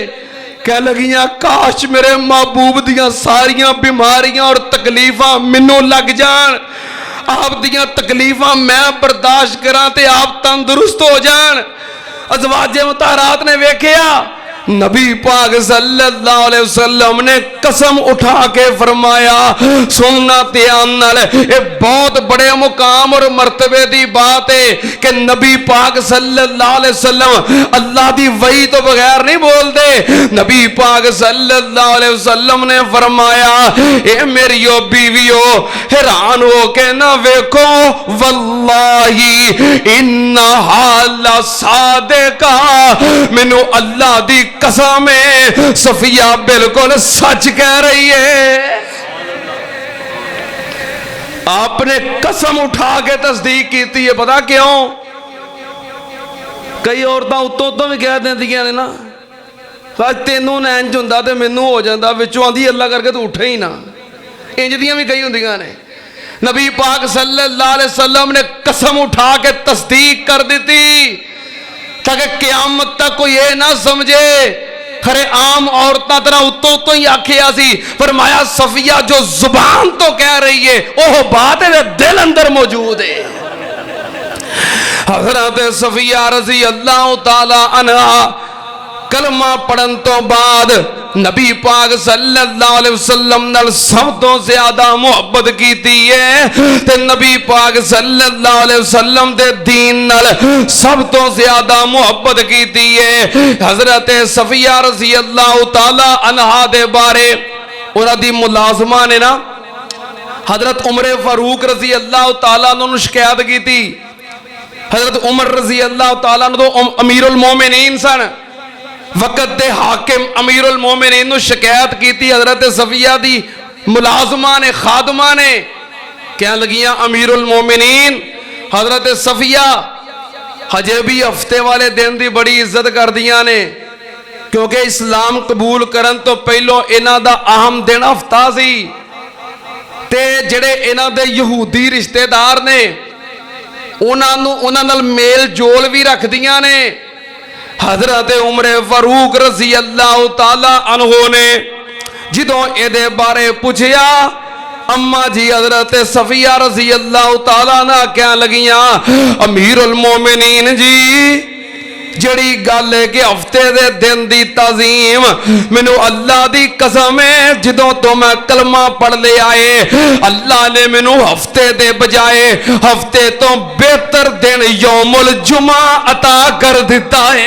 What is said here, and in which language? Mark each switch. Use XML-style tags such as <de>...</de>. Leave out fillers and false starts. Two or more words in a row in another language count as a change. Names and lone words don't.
<pa>کہہ لگیاں کاش میرے محبوب دیاں ساریاں بیماریاں اور تکلیفاں مینوں لگ جان، آپ دیاں تکلیفاں میں برداشت کراں تے آپ تندرست ہو جان. ازواجِ مطہرات نے ویکھیا نبی پاک</pa> <ar>صلى الله عليه وسلم</ar> <pa>نے قسم اٹھا کے فرمایا، سننا دھیان نال، یہ بہت بڑے مقام اور مرتبے دی بات ہے کہ نبی پاک</pa> <ar>صلى الله عليه وسلم</ar> <pa>اللہ دی وحی توں بغیر نہیں بولتے. نبی پاک</pa> <ar>صلى الله عليه وسلم</ar> <pa>نے فرمایا، اے میریو بیویو حیران ہو کے نہ ویکھو,</pa> <ar>والله إنها لصادقة,</ar> <pa>مینوں اللہ دی قسم ہے صفیہ بالکل سچ کہہ رہی ہے.</pa> <ur>آپ نے قسم اٹھا کے تصدیق کی ہے، پتا کیوں?</ur> <pa>کئی عورتاں اتوں اتوں بھی کہہ دیندیاں نے نا، تینوں نا اینج ہوندا تے مینوں ہو جاندا، وچوں آندی اللہ کرکے توں اٹھے ہی نا، اینج دیاں بھی کئی ہوندیاں نے. نبی پاک</pa> <ar>صلى الله عليه وسلم</ar> <pa>نے قسم اٹھا کے تصدیق کر دتی تاکہ قیامت تک کوئی یہ نا سمجھے کھرے عام عورتاں طرح اتوں اتوں ہی آکھیا سی. فرمایا صفیہ جو زبان توں کہہ رہی ہے وہ بات ہے دل اندر موجود ہے. حضرت صفیہ</pa> <ar>رضي الله تعالى عنها</ar> <pa>کلمہ پڑھن توں بعد نبی پاک</pa> <ar>صلى الله عليه وسلم</ar> <pa>نال سب توں زیادہ محبت کیتی ہے تے نبی پاک</pa> <ar>صلى الله عليه وسلم</ar> <pa>دے دین نال سب توں زیادہ محبت کیتی ہے. حضرت صفیہ</pa> <ar>رضي الله تعالى عنها</ar> <pa>دے بارے انہاں دی ملازمہ نے نا حضرت عمر فاروق</pa> <ar>رضي الله تعالى عنه</ar> <pa>شکایت کی تھی. حضرت عمر</pa> <ar>رضي الله تعالى عنه</ar> <pa>تو امیرالمومنین سن، وقت دے حاکم امیرالمومنین نوں شکایت کی تھی. حضرت صفیہ دی ملازمہ نے خادمہ نے کیا لگیاں، امیرالمومنین حضرت صفیہ ہجے بھی ہفتے والے دن دی بڑی عزت کر دیاں نے، کیونکہ اسلام قبول کرن توں پہلوں انہاں دا اہم دن ہفتہ سی تے جیہڑے انہاں دے یہودی رشتہ دار نے انہاں نال میل جول بھی رکھدیاں نے. حضرت عمر فاروق</pa> <ar>رضي الله تعالى عنه</ar> <pa>نے جدوں ایہدے بارے پچھیا، اماں جی حضرت صفیہ</pa> <ar>رضي الله تعالى</ar> <pa>نا کیا لگیاں، امیرالمومنین جی جیہڑی گل ہے کہ ہفتے دے دن دی تعظیم مینوں اللہ دی قسم ہے جدوں توں میں کلمہ پڑھ لیا ہے اللہ نے مینوں ہفتے دے بجائے ہفتے توں بہتر دن یوم الجمعہ عطا کر دتا ہے.</pa>